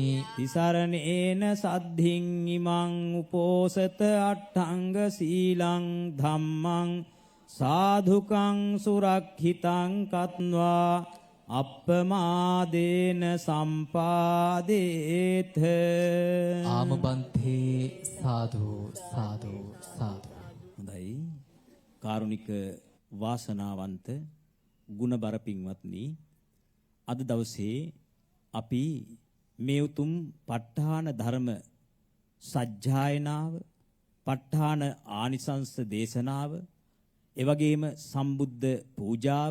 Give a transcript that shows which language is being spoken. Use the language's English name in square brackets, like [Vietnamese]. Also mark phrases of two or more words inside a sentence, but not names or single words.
[Pali] තිසරණේන සද්ධින් ඉමං උපෝසත අට්ඨංග සීලං ධම්මං සාධුකං සුරක්ඛිතං කତ୍වා අප්පමාදේන සම්පාදේත ආමබන්තේ සාදු සාදු සාදු [Sinhala] හොඳයි කාරුණික වාසනාවන්ත ගුණබර පින්වත්නි අද දවසේ අපි මේ උතුම් ප ဋ ාණ ධර්ම සජ්ජායනාව ප ဋ ාණ ආනිසංස දේශනාව එවැගේම සම්බුද්ධ පූජාව